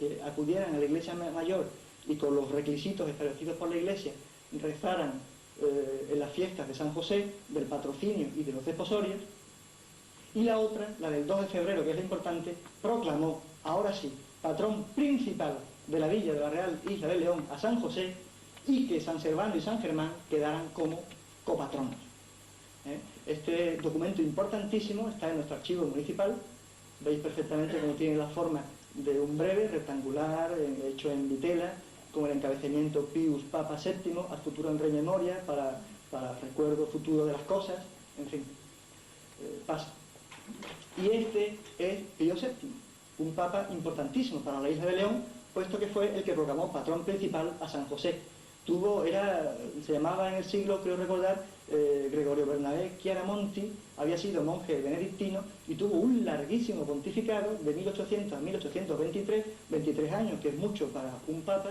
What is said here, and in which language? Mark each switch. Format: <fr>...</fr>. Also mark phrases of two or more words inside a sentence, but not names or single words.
<es>que acudieran a la iglesia mayor y con los requisitos establecidos por la iglesia rezaran en las fiestas de San José, del patrocinio y de los desposorios, y la otra, la del 2 de febrero, que es la importante, proclamó, ahora sí, patrón principal de la villa de la Real Isla de León a San José, y que San Servando y San Germán quedaran como copatronos. Este documento importantísimo está en nuestro archivo municipal, Veis perfectamente cómo tiene la forma de un breve, rectangular, hecho en vitela, con el encabezamiento</es> <la>Pius Papa VII, ad futuram re memoria,</la> <es>para recuerdo futuro de las cosas, en fin, pasa. Y este es Pío VII, un papa importantísimo para la isla de León, puesto que fue el que proclamó patrón principal a San José. Se llamaba en el siglo, creo recordar, Gregorio Bernabé Chiaramonti, había sido monje benedictino y tuvo un larguísimo pontificado de 1800 a 1823, 23 años, que es mucho para un papa.</es>